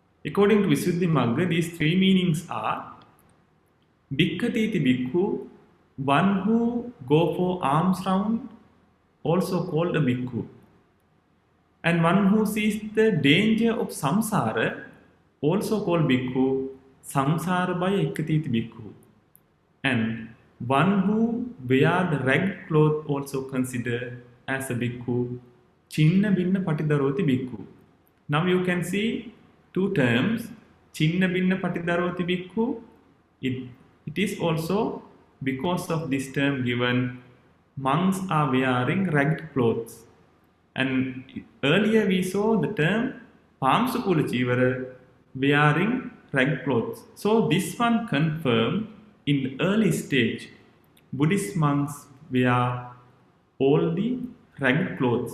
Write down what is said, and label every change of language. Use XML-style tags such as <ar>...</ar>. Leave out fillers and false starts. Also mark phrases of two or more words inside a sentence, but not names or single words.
<en>According to Visuddhimagga, these three meanings are</en> <pi>Bhikkhati bhikkhu,</pi> <en>one who go for alms round, also called a bhikkhu, and one who sees the danger of samsara, also called bhikkhu,</en> <pi>samsara by ekkatiti bhikkhu,</pi> <en>and one who wear the ragged cloth also considered as a bhikkhu,</en> <pi>chinna binna patidaroti bhikkhu.</pi> <en>Now you can see two terms,</en> <pi>chinna binna patidaroti bhikkhu.</pi> <en>It is also because of this term given, monks are wearing ragged clothes. And earlier we saw the term</en> <pi>Pamsukula Chivara</pi> <en>wearing ragged clothes. So this one confirmed in the early stage, Buddhist monks wear all the ragged clothes.</en>